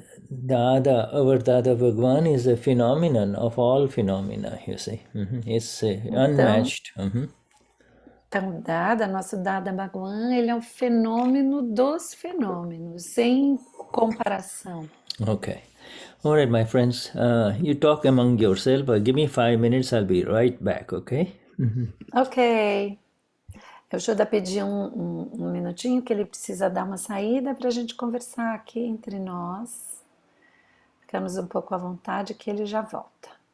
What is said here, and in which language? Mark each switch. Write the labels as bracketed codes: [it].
[en] Dada, our Dada Bhagwan is a phenomenon of all phenomena, you see. It's unmatched. [pt] Então, Dada, nosso Dada Bhagwan, ele é um fenômeno dos fenômenos, sem comparação. [en] Okay. All right, my friends, you talk among yourself. Give me 5 minutes, I'll be right back, okay? Ok. [pt] Eu Shuddha pedi um minutinho que ele precisa dar uma saída para a gente conversar aqui entre nós. Ficamos um pouco à vontade que ele já volta.